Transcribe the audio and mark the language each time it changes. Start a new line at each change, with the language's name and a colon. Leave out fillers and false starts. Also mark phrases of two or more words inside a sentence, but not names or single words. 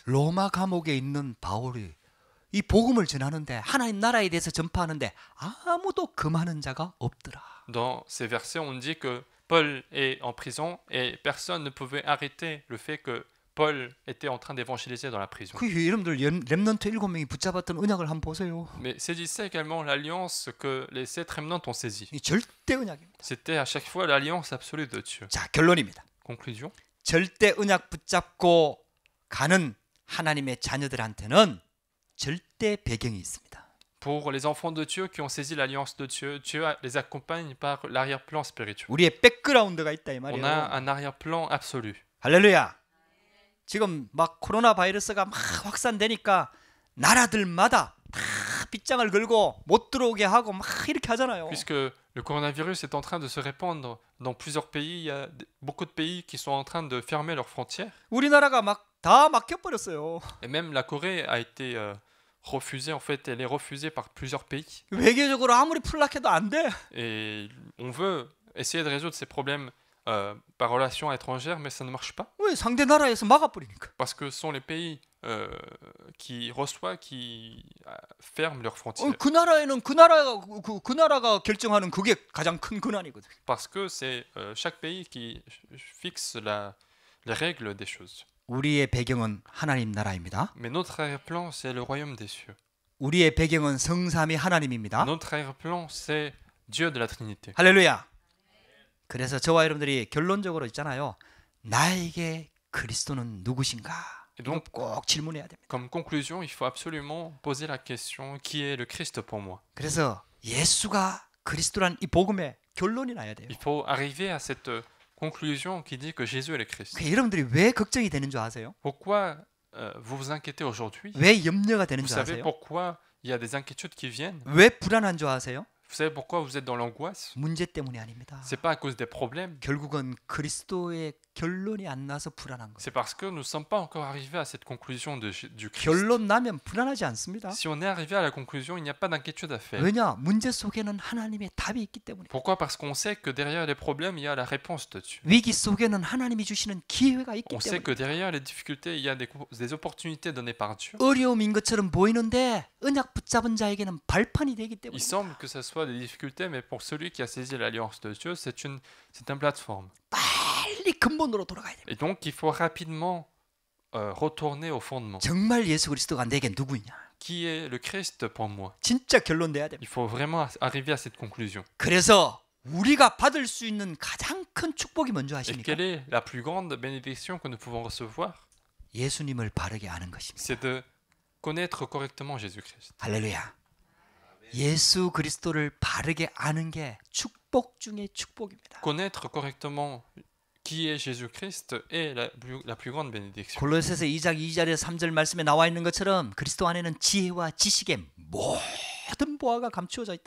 Korean: 로마 감옥에 있는 바울이 이 복음을 전하는데 하나님 나라에 대해서 전파하는데 아무도 금하는 자가 없더라.
French: Dans ces versets, on dit que Paul est en prison et personne ne pouvait arrêter le fait que Paul était en train d'évangéliser dans la prison.
Korean: 그 여러분들 렘넌트 7명이 붙잡았던 언약을 한번 보세요.
French: Mais saisissez également l'alliance que les 7 remnants ont saisie.
Korean: 이 절대 언약입니다.
French: C'était à chaque fois l'alliance absolue de Dieu.
Korean: 자, 결론입니다.
French: Conclusion.
Korean: 절대 언약 붙잡고 가는 하나님의 자녀들한테는 절대 배경이 있습니다.
French: Pour les enfants de Dieu qui ont saisi l'alliance de Dieu, Dieu les accompagne par l'arrière-plan spirituel.
Korean: 우리의 백그라운드가 있다 이
French: On
Korean: 말이에요.
French: a un arrière-plan absolu.
Korean: 할렐루야. 지금 막 코로나 바이러스가 막 확산되니까 나라들마다 다 빗장을 걸고 못 들어오게 하고 막 이렇게 하잖아요.
French: Puisque le coronavirus est en train de se répandre dans plusieurs pays, il y a beaucoup de pays qui sont en train de fermer leurs frontières.
Korean: 우리나라가 막 다 막혀버렸어요.
French: Et même la Corée a été refusée, en fait, elle est refusée par plusieurs pays.
Korean: 외교적으로 아무리 풀락해도 안 돼.
French: Et on veut essayer de résoudre ces problèmes par relation étrangère, mais ça ne marche pas.
Korean: 왜 상대 나라에서 막아버리니까.
French: Parce que ce sont les pays qui reçoivent, qui ferment leurs frontières.
Korean: 그 나라에는 그 나라가 결정하는 그게 가장 큰 권한이거든.
French: Parce que c'est chaque pays qui fixe les règles des choses.
Korean: 우리의 배경은 하나님 나라입니다.
French: Mais notre arrière-plan, c'est le royaume des cieux.
Korean: 우리의 배경은 성삼위 하나님입니다.
French: Notre arrière-plan, c'est Dieu de la Trinité.
Korean: 할렐루야. 그래서 저와 여러분들이 결론적으로 있잖아요. 나에게 그리스도는 누구신가?
French: Et donc,
Korean: 꼭 질문해야 됩니다.
French: comme conclusion, il faut absolument poser la question qui est le Christ pour moi.
Korean: 그래서 예수가 그리스도란 이 복음의 결론이 나야 돼요.
French: Il faut arriver à cette conclusion qui dit que Jésus est le Christ.
Korean: 여러분들이 왜 걱정이 되는 줄 아세요?
French: Pourquoi vous vous inquiétez aujourd'hui,
Korean: 왜 염려가 되는
French: vous
Korean: 줄
French: savez
Korean: 아세요?
French: pourquoi il y a des inquiétudes qui viennent?
Korean: 왜 불안한 줄 아세요?
French: Vous savez pourquoi vous êtes dans l'angoisse?
Korean: 문제 때문이 아닙니다.
French: C'est pas à cause des problèmes,
Korean: 결국은 그리스도의 결론이 안 나서 불안한 거예요.
French: c'est parce que nous ne sommes pas encore arrivés à cette conclusion du Christ.
Korean: 결론 나면 불안하지 않습니다.
French: Si on est arrivé à la conclusion, il n'y a pas d'inquiétude à faire.
Korean: 왜냐? 문제 속에는 하나님의 답이 있기 때문에.
French: Pourquoi? Parce qu'on sait que derrière les problèmes, il y a la réponse de Dieu.
Korean: 위기 속에는 하나님이 주시는 기회가 있기
French: On sait
Korean: 때문에.
French: que derrière les difficultés, il y a des opportunités données par Dieu.
Korean: 어려움인 것처럼 보이는데 언약 붙잡은 자에게는 발판이 되기
French: Il
Korean: 때문에.
French: semble que ce soit des difficultés, mais pour celui qui a saisi l'alliance de Dieu, c'est une plateforme.
Korean: 빨리 근본으로 돌아가야 됩니다.
French: Et donc, il faut rapidement retourner au fondement.
Korean: 정말 예수 그리스도가 내게 누구냐?
French: Qui est le Christ pour moi?
Korean: 진짜 결론 내야 됩니다.
French: Il faut vraiment arriver à cette conclusion.
Korean: 그래서 우리가 받을 수 있는 가장 큰 축복이 뭔지
French: Et
Korean: 아십니까?
French: quelle est la plus grande bénédiction que nous pouvons recevoir?
Korean: 예수님을 바르게 아는 것입니다.
French: C'est de connaître correctement Jésus-Christ.
Korean: 할렐루야. 예수 그리스도를 바르게 아는 게 축복 중의 축복입니다.
French: Connaître correctement qui est Jésus-Christ est la plus grande bénédiction.
Korean: 골로새서 2장 2절에서 3절 말씀에 나와 있는 것처럼 그리스도 안에는 지혜와 지식의 모든 보화가 감추어져 있다.